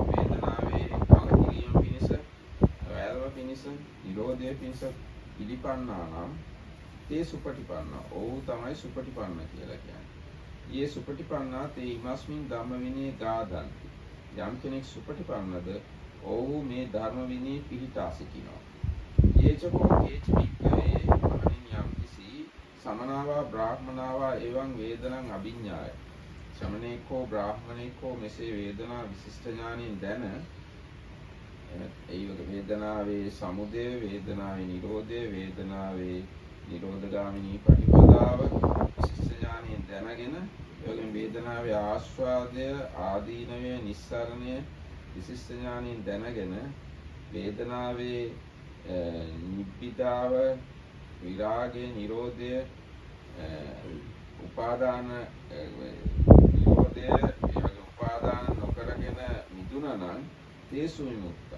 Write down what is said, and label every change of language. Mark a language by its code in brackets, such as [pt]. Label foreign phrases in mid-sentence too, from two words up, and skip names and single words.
[si] වේදනාවේ කලකිරීම පිණිස, වැළව පිණිස, නිරෝධය පිණිස පිළිපන්නා නම් [pi] තේ සුපටිපන්නා. [si] ඔව් තමයි සුපටිපන්න කියලා කියන්නේ. [pi] යේ සුපටිපන්නා තේ ඉමස්මින් ධම්ම විනයේ ගාදන්ති. [si] යම් කෙනෙක් සුපටිපන්නද ඔව් මේ ධර්ම විනයේ පිහිටා සිටිනවා. [pi] යේචකෝ කේච වික්කවේ [si] මහණෙනි යම් කිසි [pi] සමනාවා බ්‍රාහ්මනාවා එවං වේදනං අභිඤ්ඤාය. ශ්‍රමණේකෝ බ්‍රාහ්මණේකෝ [si] මෙසේ වේදනා විශිෂ්ට ඥානින් දැන, ඒ වේදනාවේ සමුදය, වේදනාවේ නිරෝධය, වේදනාවේ නිරෝධගාමිනී ප්‍රතිපදාව විශිෂ්ට ඥානින් දැනගෙන, එවැගේම වේදනාවේ ආස්වාදය, ආදීනවය, නිස්සාරණය විශිෂ්ට ඥානින් දැනගෙන, වේදනාවේ නිබ්බිදාව, විරාගය, නිරෝධය, උපාදාන නිරෝධය, ඒවගේ උපාදාන නොකරගෙන මිදුණා නම් [pi] තේ සුවිමුක්තා.